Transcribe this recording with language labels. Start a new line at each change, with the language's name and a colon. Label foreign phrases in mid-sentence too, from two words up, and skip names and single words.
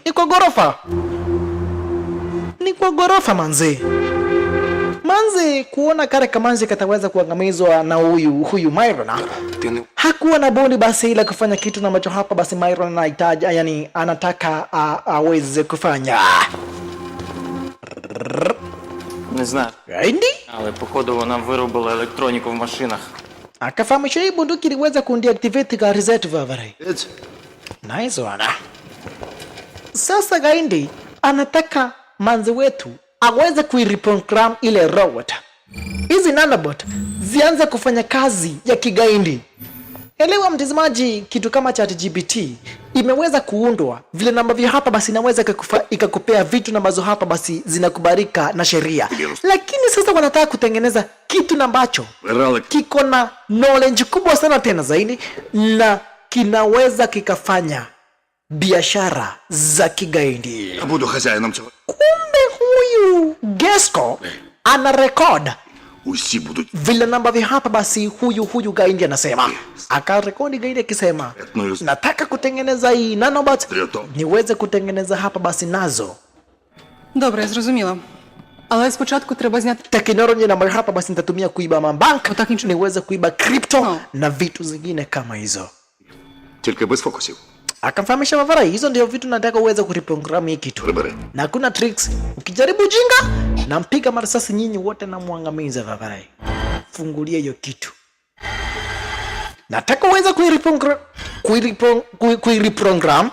Swahili: Ni kwa ghorofa. Ni kwa ghorofa manzi. Manzi kuona kare kamanzi kataweza kuangamizwa na huyu Myron. Hakuwa na bodi basi ila kufanya kitu na macho hapa basi Myron anahitaji, yani anataka aweze kufanya.
Ukrainian: Не знаю,
Swahili: Gaindi
Ukrainian: але походу вона виробила електроніку в машинах.
Swahili: akafahamisha hii bunduki iliweza kundeactivate gari zetu Vavarai. Ець.
English: Nice one.
Swahili: Sasa Gaindi anataka manzi wetu aweze kuireprogram ile robot. Hizi nanobot zianze kufanya kazi ya kigaindi. Elewa mtazamaji, kitu kama ChatGPT imeweza kuundwa vile namba vya hapa basi inaweza ikakupea vitu ambazo hapa basi zinakubalika na sheria. Lakini sasa wanataka kutengeneza kitu ambacho kiko na knowledge kubwa sana tena zaidi na kinaweza kikafanya biashara za kigaindi.
Ukrainian: Я буду хазяїном цього.
Swahili: Kumbe huyu Gesco ana record
Ukrainian: Усі будуть.
Swahili: vile namba vya hapa basi huyu Gaindi anasema. Akarekodi Gaindi akisema, nataka kutengeneza hii nanobot niweze kutengeneza hapa basi nazo.
Ukrainian: Добре, я зрозуміла. Але спочатку треба зняти.
Swahili: Teknolojia namba hapa basi nitatumia kuiba mabank,
Ukrainian: Отак нічого.
Swahili: niweze kuiba crypto na vitu zingine kama hizo.
Ukrainian: Тільки без фокусів.
Swahili: Akamfahamisha Vavarai, hizo ndio vitu nataka uweze kureprogram hii kitu.
Ukrainian: Прибери.
Swahili: Na hakuna tricks. Ukijaribu jinga, nampiga marasasi nyinyi wote na muangamiza Vavarai. Fungulia hiyo kitu. Nataka uweze kuireprogram